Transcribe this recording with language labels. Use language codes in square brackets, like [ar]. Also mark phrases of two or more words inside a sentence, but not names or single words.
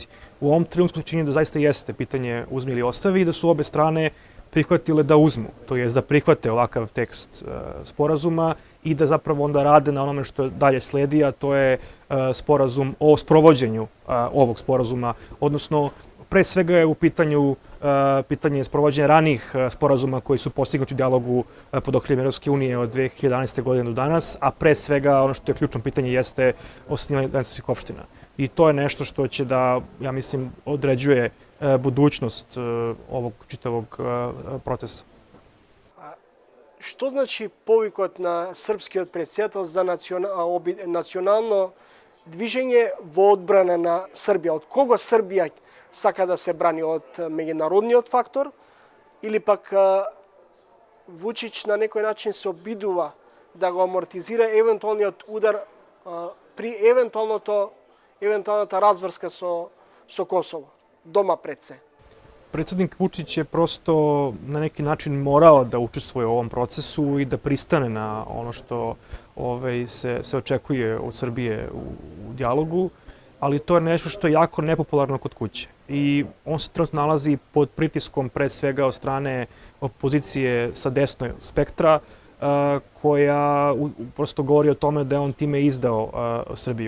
[sr] U ovom trenutku se čini da zaista jeste pitanje uzmi ili ostavi i da su obe strane prihvatile da uzmu, to jest da prihvate ovakav tekst sporazuma i da zapravo onda rade na onome što dalje sledi, a to je sporazum o sprovođenju ovog sporazuma, odnosno pre svega je u pitanju pitanje sprovođenja ranijih sporazuma koji su postignuti u dijalogu pod okriljem Evropske unije od 2011. godine do danas, a pre svega ono što je ključno pitanje jeste osnivanje zajedničkih opština. I to je nešto što će da, ja mislim, određuje budućnost ovog čitavog procesa. [mk] Што значи повикот на српскиот претседател за национално движење во одбрана на Србија? Од кого Србија сака да се брани? Од меѓународниот фактор? Или пак Вучич на некој начин се обидува да го амортизира евентуалниот удар при евентуалната разврска со Косово, дома пред се? [sr] Predsednik Vučić je prosto na neki način morao da učestvuje u ovom procesu i da pristane na ono što se očekuje od Srbije u dijalogu, ali to je nešto što je jako nepopularno kod kuće. I on se trenutno nalazi pod pritiskom pre svega od strane opozicije sa desnog spektra, koja prosto govori o tome da je on time izdao Srbiju.